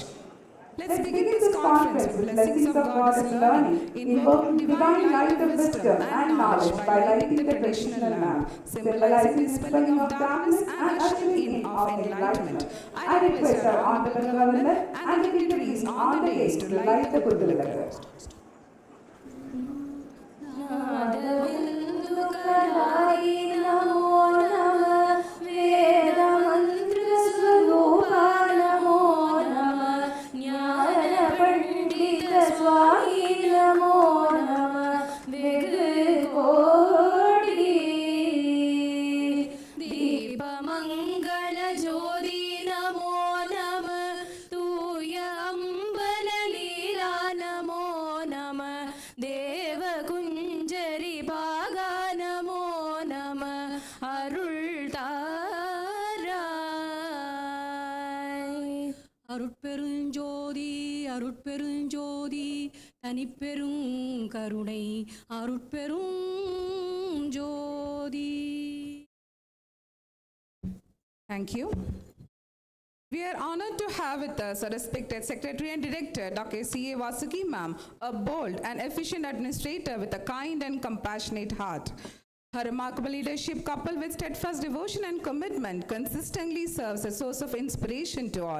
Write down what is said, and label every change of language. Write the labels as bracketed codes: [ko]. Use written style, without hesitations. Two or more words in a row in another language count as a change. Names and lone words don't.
[en] Let's begin this conference with blessings of God's learning, invoking divine light of wisdom and knowledge by lighting the traditional lamp, symbolizing the dispelling of darkness and ushering in of enlightenment. I request our Honorable Governor and the dignitaries on the dais to light the good liquor. [ta] நாதபிந்து கலாய நமோ நம வேத மந்த்ர ஸ்வரூபா நமோ நம ஞான பண்டித ஸ்வாமி நமோ நம வேக கோடி தீப மங்கள ஜோதி நமோ நம தூய அம்பல லீலா நமோ நம தேவ குஞ்சரி பாகா நமோ நம अरुள் தாராய் அருட்பெருஞ்சோதி அருட்பெருஞ்சோதி தனிப்பெரும் கருணை அருட்பெரும் ஜோதி. [en] Thank you. We are honored to have with us our respected Secretary and Director, Dr. C.A. Vasuki ma'am, a bold and efficient administrator with a kind and compassionate heart. Her remarkable leadership, coupled with steadfast devotion and commitment, consistently serves as a source of inspiration to all.